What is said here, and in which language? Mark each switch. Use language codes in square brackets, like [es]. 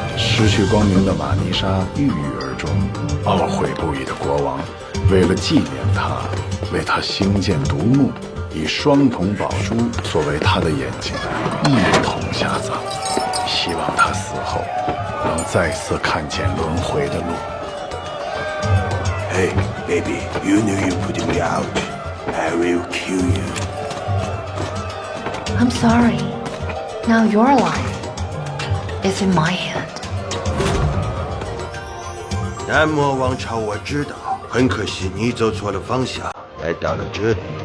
[zh] 失去光明的玛丽莎郁郁而终，懊悔不已的国王为了纪念她，为她兴建独墓，以双瞳宝珠作为她的眼睛，一同下葬，希望她死后能再次看见轮回的路。 [en] Hey, baby, you knew you put me out. I will kill you. I'm sorry. Now your life is in my hand. [zh] 南摩王朝我知道，很可惜你走错了方向，来到了这里。